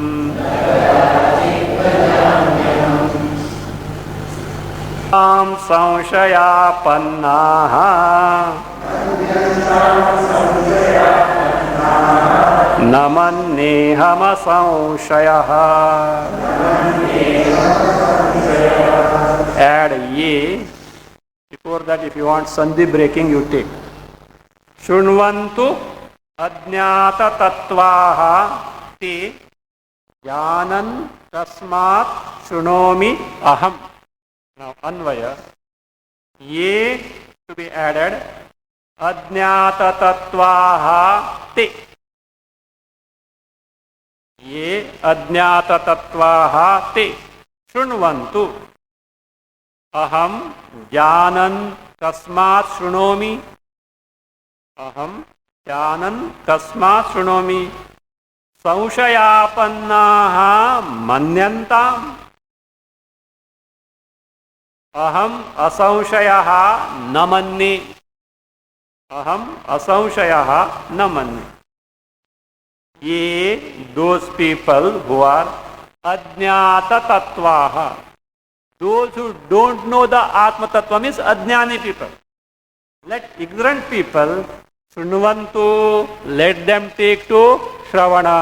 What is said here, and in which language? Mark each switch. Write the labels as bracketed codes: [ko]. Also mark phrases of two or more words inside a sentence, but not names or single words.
[sa] संशयापन्नाः न मन्येऽहमसंशयः. [en] Add ye. Before that, if you want sandhi breaking, you take. [sa] शुन्वन्तु अज्ञात तत्त्वाः ते ज्ञानं तस्मात् शुनोमि अहम्. [en] Now, anvaya. Ye to be added. [sa] अज्ञात तत्त्वाः ते. ये अज्ञात तत्त्वाः ते. Shunvantu. अहं ज्ञानं तस्मात् शृणोमि. अहं ज्ञानं तस्मात् शृणोमि. संशयापन्नाः मन्यन्ताम्. अहम् असंशयः नमन्ने. अहम् असंशयः नमन्ने. [en] Ye, those people who are [sa] अज्ञात तत्त्वाः. [en] Those who don't know the [sa] आत्म तत्त्व [en] means Ajnani people. Let ignorant people, Shrunuvantu, let them take to Shravana.